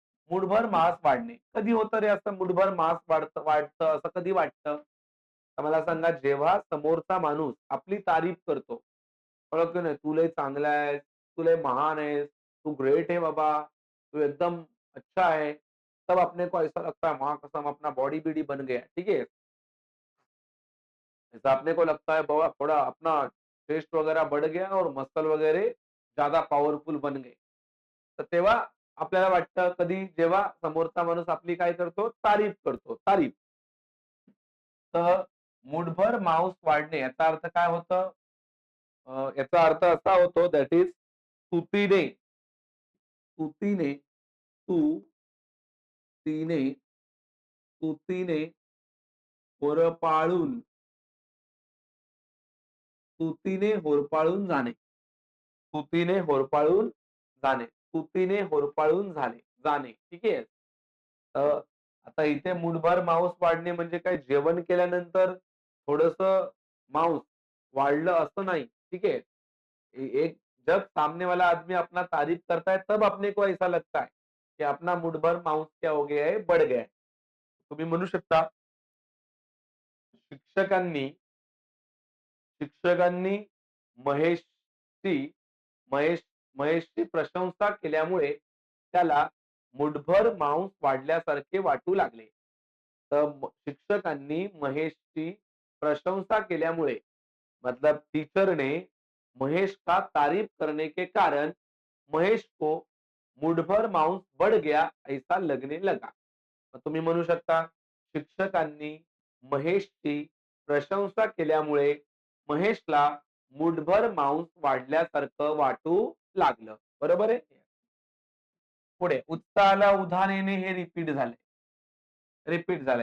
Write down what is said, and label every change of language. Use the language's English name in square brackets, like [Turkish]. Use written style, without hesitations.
[Marathi] मूठभर मांस वाढणे. कधी होतं रे असं मूठभर मांस वाढतं असं कधी वाटतं? तर मला सांगा जेव्हा समोरचा माणूस आपली तारीफ करतो. कळलं की नाही? "तू लय चांगला आहेस, तू लय महान आहेस, [Hindi] तू ग्रेट है बाबा, तू एकदम अच्छा है." तब अपने को ऐसा लगता है वहाँ कसम अपना बॉडी-बिडी बन गया, ठीक है? जैसा अपने को लगता है बाबा थोड़ा अपना चेस्ट वगैरह बढ़ गया और मसल वगैरे ज्यादा पॉवरफुल बन गए. [Marathi] तर तेव्हा आपल्याला वाटतं कधी जेव्हा समोरचा माणूस आपली काय करतो? तारीफ करतो. तारीफ. तर मूठभर मांस वाढणे याचा अर्थ काय होतं? याचा अर्थ असा होतो दॅट इज स्तुतीने, स्तुतीने, स्तुतीने, स्तुतीने होरपाळून, स्तुतीने होरपाळून जाणे. स्तुतीने होरपाळून जाणे. स्तुतीने होरपाळून जाणे. ठीक आहे. आता इथे मूठभर मांस वाढणे म्हणजे काय जेवण केल्यानंतर थोडंसं मांस वाढलं असं नाही. [Hindi] ठीक है? एक जब सामने वाला आदमी अपना तारीफ करता है तब अपने को ऐसा लगता है कि अपना मुठभर मांस क्या हो गया है, बढ़ गया है. [Marathi] तुम्ही म्हणू शकता शिक्षकांनी शिक्षकांनी महेशची महेश महेशची प्रशंसा केल्यामुळे त्याला मुठभर मांस वाढल्यासारखे वाटू लागले. तर शिक्षकांनी महेशची प्रशंसा केल्यामुळे [Hindi] मतलब टीचर ने महेश का तारीफ करने के कारण महेश को मुठभर मांस बढ़ गया ऐसा लगने लगा. [Marathi] मग तुम्ही म्हणू शकता शिक्षकांनी महेशची प्रशंसा केल्यामुळे महेशला मुठभर मांस वाढल्यासारखं वाटू लागलं. बरोबर आहे? पुढे उत्साहाला उधाण येणे हे रिपीट झाले. रिपीट झालं.